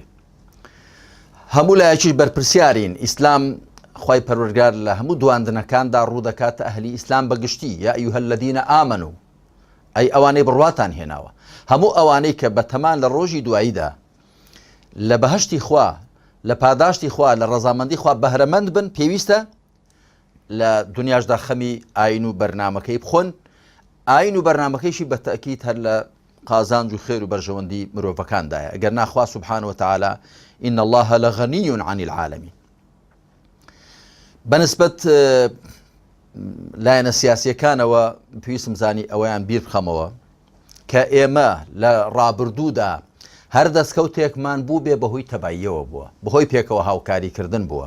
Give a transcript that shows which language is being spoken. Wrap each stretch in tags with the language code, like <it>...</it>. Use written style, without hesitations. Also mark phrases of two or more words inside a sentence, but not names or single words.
<ckb>هەموو لایەکیش بەرپرسیارین. ئیسلام خوای پەروەردگار لە هەموو دواندنەکاندا ڕوو دەکاتە ئەهلی ئیسلام بەگشتی</ckb> <ar>یا ئەیها الذین آمنوا،</ar> <ckb>ئەی ئەوانەی بڕواتان هێناوە، هەموو ئەوانەی کە بەتەمان لە ڕۆژی دواییدا لە بەهەشتی خوا لە پاداشتی خوا لە ڕەزامەندی خوا بەهرەمەند بن، پێویستە لە دنیاشدا خەمی ئاین و بەرنامەکەی بخۆن. ئاین و بەرنامەکەیشی بە تەئکید هەر لە قازانج و خێر و بەرژەوەندی مرۆڤەکاندایە، ئەگەر نا خوا</ckb> <ar>سوبحانه وتعالى إن الله لغني عن العالمين.</ar> <ckb>بەنسبەت لایەنە سیاسیەکانەوە پێویستم زانی ئەوەیان بیر بخەمەوە کە ئێمە لە ڕابردوودا هەر دەستکەوتێکمان بوو بێ بەهۆی تەباییەوە بووە، بەهۆی پێکەوە هاوکاریکردن بووە.</ckb>